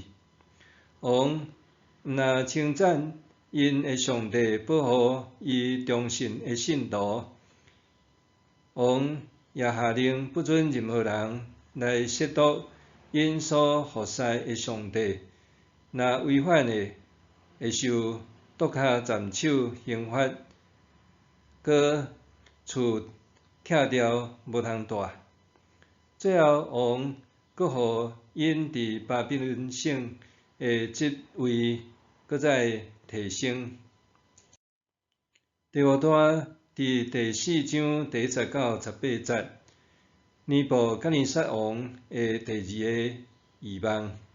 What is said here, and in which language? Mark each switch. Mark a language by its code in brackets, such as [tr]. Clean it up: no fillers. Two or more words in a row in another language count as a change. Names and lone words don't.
[nan] 王毋但称赞因的上帝保护伊忠信的信徒，王也下令不准任何人来亵渎因所服侍的上帝，若违反的，会受剁脚斩首刑罚，搁厝拆掉无通住。最后，王搁互因伫巴比伦省的职位搁再提升。第5段伫第4章第10到18节，尼布甲尼撒王的第2个异梦。